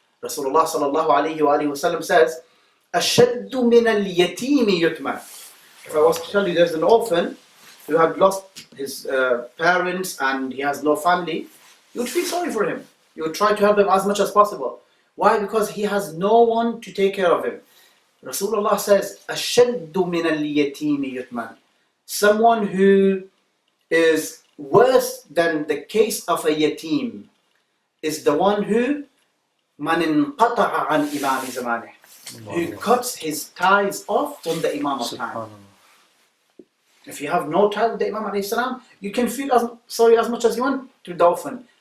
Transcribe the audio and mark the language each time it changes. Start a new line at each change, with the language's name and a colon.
English: Rasulullah sallallahu alayhi wa alihi wa sallam says,
Arabic: أَشَدُّ مِنَ الْيَتِيمِ يُتْمَى.
English: If I was to tell you there's an orphan who had lost his parents and he has no family, you would feel sorry for him. You would try to help him as much as possible. Why? Because he has no one to take care of him. Rasulullah says,
Arabic: أَشَدُّ مِنَ الْيَتِيمِ يُتْمَى.
English: Someone who is worse than the case of a yatim is the one who
Arabic: man inqata'a an imam zamanih,
English: who cuts his ties off from the Imam of time. If you have no tie with the Imam alayhi salam, you can feel sorry as much as you want to the orphan.